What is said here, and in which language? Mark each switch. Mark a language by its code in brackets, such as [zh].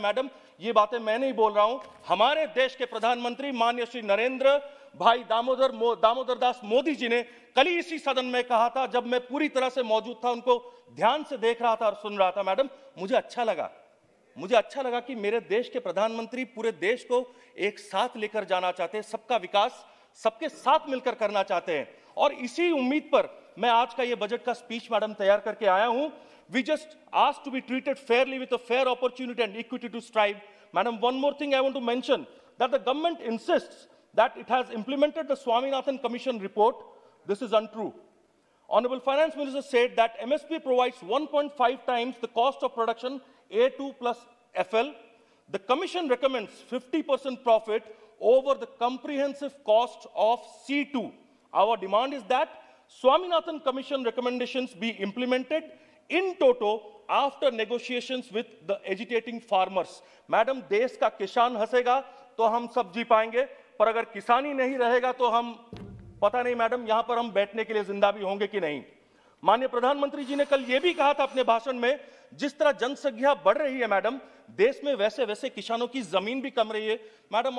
[hi] Madam, ये बातें मैं नहीं बोल रहा हूं, हमारे देश के प्रधानमंत्री माननीय श्री नरेंद्र भाई दामोदर दास मोदी जी ने कल ही इसी सदन में कहा था, जब मैं पूरी तरह से मौजूद था, उनको ध्यान से देख रहा था और सुन रहा था। मैडम, मुझे अच्छा लगा कि मेरे देश के प्रधानमंत्री पूरे देश को एक साथ लेकर जाना चाहते हैं, सबका विकास सबके साथ मिलकर करना चाहते हैं। और इसी उम्मीद पर मैं आज का ये बजट का स्पीच मैडम तैयार करके आया हूं। [en] We just asked to be treated fairly with a fair opportunity and equity to strive. Madam, one more thing I want to mention, that the government insists that it has implemented the Swaminathan Commission report. This is untrue. Honorable Finance Minister said that MSP provides 1.5 times the cost of production A2 plus FL. The Commission recommends 50% profit over the comprehensive cost of C2. Our demand is that Swaminathan Commission recommendations be implemented in toto after negotiations with the agitating farmers. [hi] Madam, देश का किसान हंसेगा तो हम सब जी पाएंगे, पर अगर किसानी नहीं रहेगा तो हम पता नहीं मैडम यहां पर हम बैठने के लिए जिंदा भी होंगे कि नहीं। माननीय प्रधानमंत्री जी ने कल यह भी कहा था अपने भाषण में, जिस तरह जनसंख्या बढ़ रही है मैडम, देश में वैसे वैसे किसानों की जमीन भी कम रही है मैडम।